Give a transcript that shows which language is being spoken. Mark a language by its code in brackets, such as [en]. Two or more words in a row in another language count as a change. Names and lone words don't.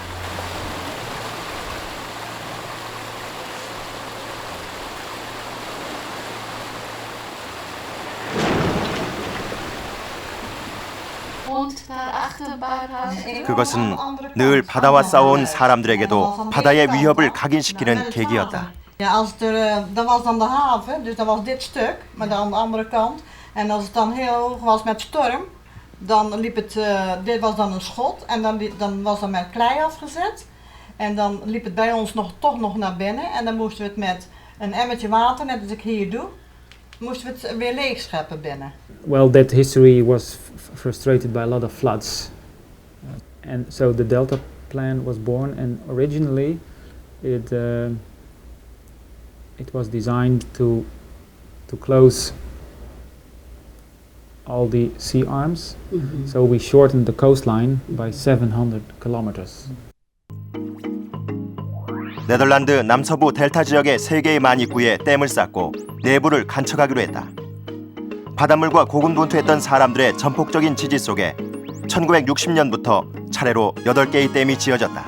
[ko] 그것은 늘 바다와 싸워온 사람들에게도 바다의 위협을 각인시키는 계기였다. [nl] Ja, dat was dan de haven, dus dat was dit stuk, maar dan aan de andere kant. En als het dan heel hoog was met storm, dan liep het, dit was dan een schot en dan was dat met klei afgezet. En dan liep het bij ons toch nog naar binnen en dan moesten we het met een emmertje water, net als ik hier doe, moesten we het weer leeg scheppen binnen. [en] Well, that history was frustrated by a lot of floods. And so the Delta plan was born, and originally it was designed to close all the sea arms. So we shortened the coastline by 700 kilometers. [ko] 네덜란드 남서부 델타 지역의 3개의 만입구에 댐을 쌓고 내부를 간척하기로 했다. 바닷물과 고군분투했던 사람들의 전폭적인 지지 속에 1960년부터 차례로 8개의 댐이 지어졌다.